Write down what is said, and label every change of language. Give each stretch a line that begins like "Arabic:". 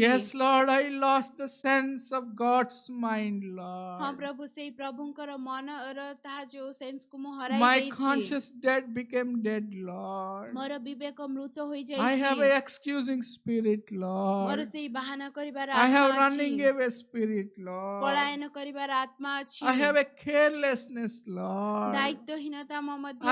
English: Yes, Lord, I lost the sense of God's mind,
Odia: ହଁ
English: Lord.
Odia: ପ୍ରଭୁ ସେଇ ପ୍ରଭୁଙ୍କର ମନର ତାହା ଯୋଉ ସେନ୍ସକୁ ମୁଁ ହରାଇ
English: My
Odia: ଦେଇଛି।
English: conscious dead became dead, Lord.
Odia: ମୋର ବିବେକ ମୃତ
English: I
Odia: ହୋଇଯାଇଛି।
English: have a excusing spirit,
Odia: ମୋର
English: Lord.
Odia: ସେଇ ବାହାନା କରିବାର
English: I have
Odia: ଆତ୍ମା ଅଛି।
English: running away spirit, Lord.
Odia: ପଳାୟନ କରିବାର ଆତ୍ମା ଅଛି।
English: I have a carelessness, Lord.
Odia: ଦାୟିତ୍ୱହୀନତା ମୋ ମଧ୍ୟରେ